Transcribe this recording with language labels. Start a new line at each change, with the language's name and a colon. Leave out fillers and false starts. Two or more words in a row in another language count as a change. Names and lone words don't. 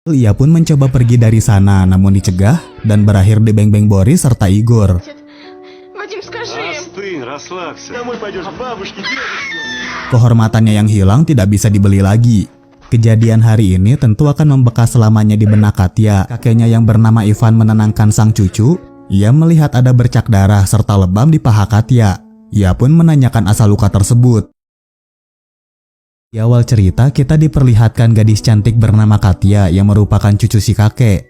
Indonesian: Ia pun mencoba pergi dari sana namun dicegah dan berakhir di beng-beng Boris serta Igor.
Russian: Вадим, скажи им. Остынь, расслабься. Домой пойдешь к бабушке, дедушке.
Indonesian: Kehormatannya yang hilang tidak bisa dibeli lagi. Kejadian hari ini tentu akan membekas selamanya di benak Katya. Kakeknya yang bernama Ivan menenangkan sang cucu. Ia melihat ada bercak darah serta lebam di paha Katya. Ia pun menanyakan asal luka tersebut. Di awal cerita kita diperlihatkan gadis cantik bernama Katya yang merupakan cucu si kakek.